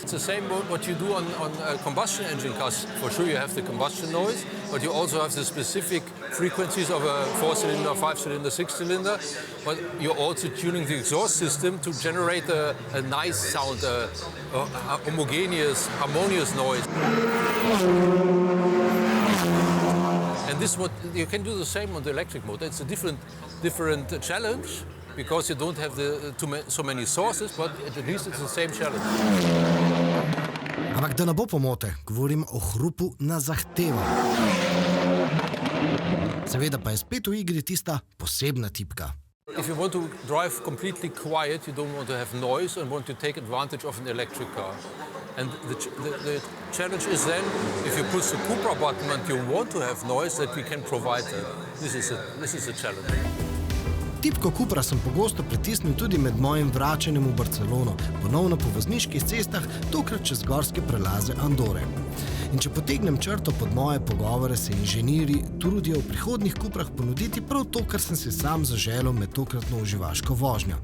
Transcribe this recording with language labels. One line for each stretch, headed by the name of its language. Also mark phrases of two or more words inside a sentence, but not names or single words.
English: It's the same what you do on combustion engine cars. For sure you have the combustion noise, but you also have the specific frequencies of a 4-cylinder, 5-cylinder, 6-cylinder, but you're also tuning the exhaust system to generate a nice sound, a homogeneous, harmonious noise. And this what you can do the same on the electric motor. It's a different challenge because you don't have so many sources, but at least it's the same challenge.
Slovenian: Ampak da ne bo pomote, govorim o hrupu na zahtevo. Seveda pa je spet v igri tista posebna tipka.
English: If you want to drive completely quiet, you don't want to have noise and want to take advantage of an electric car. And the challenge is then, if you push the cupro button and you want to have noise, that we can provide that. This is a challenge.
Slovenian: Tipko cupra sem pogosto pritisnil tudi med mojim vračanjem v Barcelono, ponovno po vozniških cestah, tokrat čez gorske prelaze Andore. In če potegnem črto pod moje pogovore, se inženirji trudijo v prihodnjih cuprah ponuditi prav to, kar sem si sam zaželel med tokratno uživaško vožnjo.